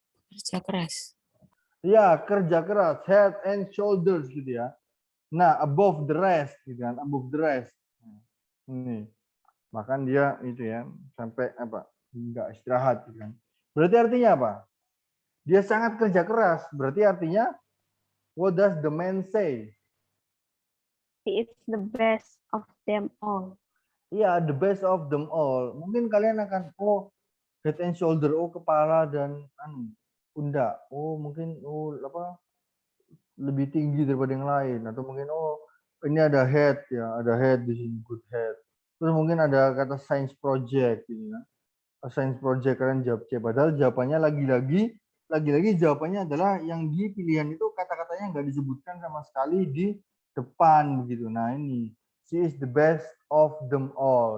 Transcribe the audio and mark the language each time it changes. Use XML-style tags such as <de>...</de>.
<id>Kerja keras. Ya, kerja keras.</id> <en>Head and shoulders</en> <id>gitu ya. Nah,</id> <en>above the rest</en> <id>gitu kan.</id> <en>Above the rest.</en> <id>Ini. Bahkan dia itu ya, sampai apa? Enggak istirahat gitu kan. Berarti artinya apa? Dia sangat kerja keras. Berarti artinya,</id> <en>what does the man say? He is the best of them all. Iya, the best of them all.</en> <id>Mungkin kalian akan,</id> <en>head and shoulder,</en> <id>kepala dan pundak. Mungkin lebih tinggi daripada yang lain. Atau mungkin ini ada head ya, ada head di sini, good head. Terus mungkin ada kata science project gitu ya. Science project kalian jawab C. Padahal jawabannya lagi-lagi jawabannya adalah yang di pilihan itu kata-katanya nggak disebutkan sama sekali di depan begitu.</id> <en>Nah ini, she is the best of them all.</en>